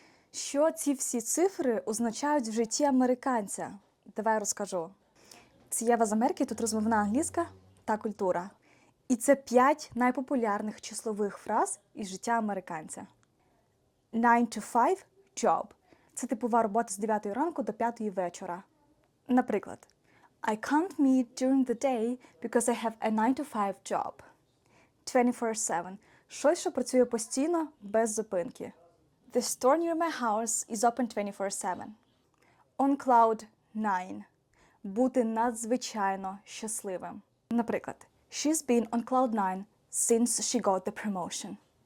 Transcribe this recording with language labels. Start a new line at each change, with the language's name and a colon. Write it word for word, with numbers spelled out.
Ukrainian: Що ці всі цифри означають в житті американця? Давай розкажу. Це Єва з Америки, тут розмовна англійська та культура. І це п'ять найпопулярних числових фраз із життя американця.
English: nine to five – job.
Ukrainian: Це типова робота з дев'ятої ранку до п'ятої вечора.
English: Наприклад, I can't meet during the day because I have a nine to five job.
Ukrainian: двадцять чотири сім – щось, що працює постійно, без зупинки.
English: The store near my house is open twenty-four seven. On cloud nine
Ukrainian: – бути надзвичайно щасливим.
English: Наприклад, she's been on cloud nine since she got the promotion.